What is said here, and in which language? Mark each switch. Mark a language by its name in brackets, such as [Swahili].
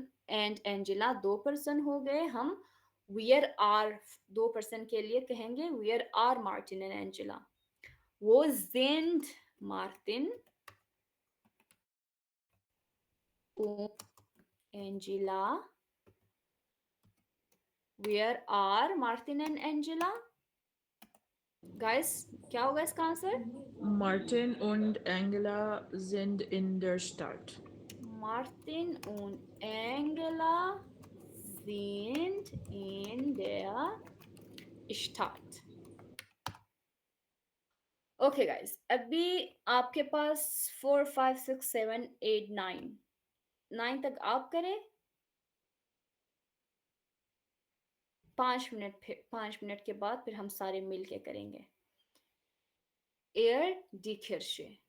[Hindi] And Angela 2 person हो गए हम वेयर आर 2 पर्सन के लिए कहेंगे [English] where are Martin and Angela [German] वो sind मार्टिन und Angela [English] where are Martin and Angela guys [Hindi] क्या होगा इसका answer [German] Martin und Angela sind in der Stadt. Martin und Angela sind in der Stadt [Hindi] okay guys अभी आपके पास 4 5 6 7 8 9 9 तक आप करें 5 minute के बाद फिर हम सारे मिल के करेंगे एयर डी Kirche